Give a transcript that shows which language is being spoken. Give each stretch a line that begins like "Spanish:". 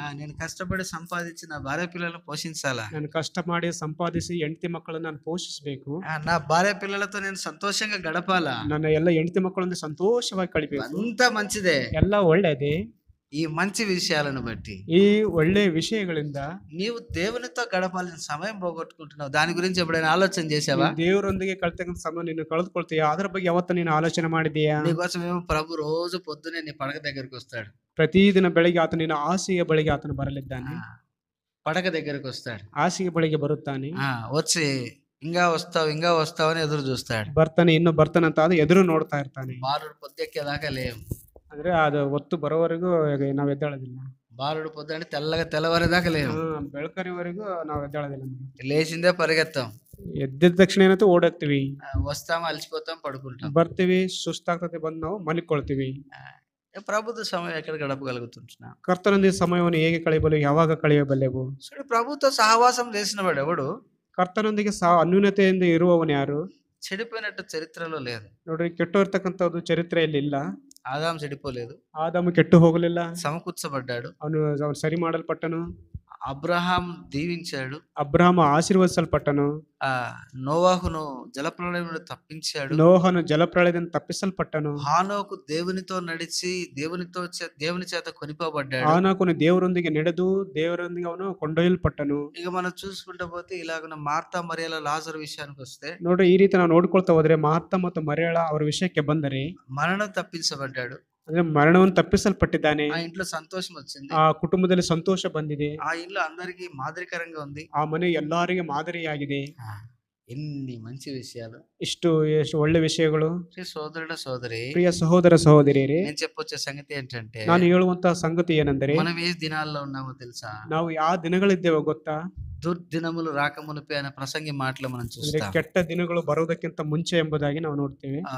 Telugu: నేను కష్టపడి సంపాదించి నా భార్య పిల్లలను పోషించాలా,
Kannada: ನಾನು ಕಷ್ಟ ಮಾಡಿ ಸಂಪಾದಿಸಿ ಹೆಂಡತಿ ಮಕ್ಕಳನ್ನ ನಾನು ಪೋಷಿಸಬೇಕು,
Telugu: నా భార్య పిల్లలతో నేను సంతోషంగా గడపాలా,
Kannada: ನನ್ನ ಎಲ್ಲ ಹೆಂಡತಿ ಮಕ್ಕಳೊಂದಿಗೆ ಸಂತೋಷವಾಗಿ ಕಳಿಬೇಕು.
Telugu: అంతా మంచిదే,
Kannada: ಎಲ್ಲ ಒಳ್ಳೇದೇ.
Telugu: ఈ మంచి విషయాలను బట్టి,
Kannada: ಈ ಒಳ್ಳೆ ವಿಷಯಗಳಿಂದ
Telugu: నీవు దేవునితో గడపాల్సిన సమయం పోగొట్టుకుంటున్నావు. దాని గురించి ఎప్పుడైనా ఆలోచన చేసావా?
Kannada: ದೇವರೊಂದಿಗೆ ಕಳ್ತಕ್ಕಂಥ ಸಮಯ ನೀನು ಕಳೆದುಕೊಳ್ತೀಯಾ? ಅದರ ಬಗ್ಗೆ ಯಾವತ್ತ ನೀನು ಆಲೋಚನೆ ಮಾಡಿದೀಯಾ?
Telugu: నీకోసం ఏమో ప్రభు రోజు పొద్దునే నీ పడక దగ్గరికి వస్తాడు.
Kannada: ಪ್ರತಿದಿನ ಬೆಳಿಗ್ಗೆ ಆತ ನಿನ್ನ ಹಾಸಿಗೆ ಬಳಿಗೆ ಆತನು ಬರಲಿದ್ದಾನೆ.
Telugu: పడక దగ్గరికి వస్తాడు,
Kannada: ಹಾಸಿಗೆ ಬಳಿಗೆ ಬರುತ್ತಾನೆ.
Telugu: వచ్చి ఇంకా వస్తావు అని ఎదురు చూస్తాడు.
Kannada: ಬರ್ತಾನೆ, ಇನ್ನು ಬರ್ತಾನೆ ಅಂತ ಅದು ಎದುರು ನೋಡ್ತಾ ಇರ್ತಾನೆ.
Telugu: బాలుడు పొద్దెక్కేదాకా లేవు,
Kannada: ಅಂದ್ರೆ ಅದು ಹೊತ್ತು ಬರೋವರೆಗೂ ನಾವ್ ಎದ್ದೇಳೋದಿಲ್ಲ.
Telugu: బాలుడు పొద్దుంటే తెల్లవారేదాకా లేవు,
Kannada: ಬೆಳಕರಿವರೆಗೂ ನಾವ್ ಎದ್ದೇಳೋದಿಲ್ಲ.
Telugu: లేచిందే పరిగెత్తాం,
Kannada: ಎದ್ದಿದ ತಕ್ಷಣ ಏನಂತ ಓಡೋಗ್ತೀವಿ,
Telugu: వస్తాము, అలసిపోతాం, పడుకుంటాం,
Kannada: ಬರ್ತೀವಿ, ಸುಸ್ತಾಗ್ತದೆ, ಬಂದು ನಾವು ಮಲಿಕೊಳ್ತೀವಿ.
Telugu: ప్రభుత్వ సమయం ఎక్కడ గడపగలుగుతుంటున్నాం?
Kannada: ಕರ್ತನೊಂದಿಗೆ ಸಮಯವನ್ನು ಹೇಗೆ ಕಳೆಯಬಲ್ಲೆವು? ಯಾವಾಗ ಕಳೆಯಬಲ್ಲೆವು?
Telugu: ప్రభుత్వ సహవాసం చేసిన వాడు ఎవడు?
Kannada: ಕರ್ತನೊಂದಿಗೆ ಅನ್ಯೂನತೆಯಿಂದ ಇರುವವನು ಯಾರು?
Telugu: చెడిపోయినట్టు చరిత్రలో లేదు.
Kannada: ನೋಡ್ರಿ, ಕೆಟ್ಟು ಇರ್ತಕ್ಕಂಥದ್ದು ಚರಿತ್ರೆಯಲ್ಲಿ ಇಲ್ಲ.
Telugu: ఆదాము చెడిపోలేదు,
Kannada: ಆದಾಮು ಕೆಟ್ಟು ಹೋಗಲಿಲ್ಲ,
Telugu: సమకూర్చబడ్డాడు.
Kannada: ಅವನು ಸರಿ ಮಾಡಲ್ಪಟ್ಟನು.
Telugu: అబ్రహాం దీవించాడు,
Kannada: ಅಬ್ರಹಾಮ ಆಶೀರ್ವದಿಸಲ್ಪಟ್ಟನು.
Telugu: నోవాహును జలప్రళయం నుండి తప్పించాడు,
Kannada: ನೋಹನು జలప్రళಯದಿಂದ తప్పిಸಲ್ಪಟ್ಟನು.
Telugu: హానోకు దేవునితో నడిచి దేవుని చేత కొనిపోబడ్డాడు.
Kannada: ಹಾನೋಕನು ದೇವರೊಂದಿಗೆ ನಡೆದು ದೇವರೊಂದಿಗೆ ಅವನು ಕೊಂಡೊಯ್ಯಲ್ಪಟ್ಟನು.
Telugu: ఇక మనం చూసుకుంటూ పోతే ఇలాగ మార్తా మరియల లాజరు విషయానికి వస్తే,
Kannada: ನೋಡ್ರಿ, ಈ ರೀತಿ ನಾವು ನೋಡ್ಕೊಳ್ತಾ ಹೋದ್ರೆ ಮಾರ್ತಾ ಮತ್ತು ಮರಿಯಳ ಅವರ ವಿಷಯಕ್ಕೆ ಬಂದರೆ,
Telugu: మరణం తప్పించబడ్డాడు,
Kannada: ಅಂದ್ರೆ ಮರಣವನ್ನು ತಪ್ಪಿಸಲ್ಪಟ್ಟಿದ್ದಾನೆ.
Telugu: ఆ ఇంట్లో సంతోషం వచ్చింది,
Kannada: ಆ ಕುಟುಂಬದಲ್ಲಿ ಸಂತೋಷ ಬಂದಿದೆ,
Telugu: ఆ ఇల్లు అందరికి మాదిరికరంగా ఉంది,
Kannada: ಆ ಮನೆ ಎಲ್ಲರಿಗೆ ಮಾದರಿಯಾಗಿದೆ.
Telugu: ఎన్ని మంచి విషయాలు.
Kannada: ಎಷ್ಟು ಒಳ್ಳೆ ವಿಷಯಗಳು.
Telugu: ప్రియ సోదరుడ సోదరి,
Kannada: ಪ್ರಿಯ ಸಹೋದರ ಸಹೋದರಿಯರೇ,
Telugu: నేను చెప్పొచ్చే సంగతి ఏంటంటే,
Kannada: ನಾನು ಹೇಳುವಂತಹ ಸಂಗತಿ ಏನೆಂದರೆ,
Telugu: మనం ఏ దినాల్లో ఉన్నామో తెలుసా?
Kannada: ನಾವು ಯಾವ ದಿನಗಳಿದ್ದೇವೆ ಗೊತ್ತಾ?
Telugu: దుర్దినములు రాకమునిపే అనే ప్రసంగి మాటలు మనం
Kannada: ಅಂದ್ರೆ
Telugu: చూస్తాం.
Kannada: ಕೆಟ್ಟ ದಿನಗಳು ಬರುವುದಕ್ಕಿಂತ ಮುಂಚೆ ಎಂಬುದಾಗಿ ನಾವು ನೋಡ್ತೇವೆ.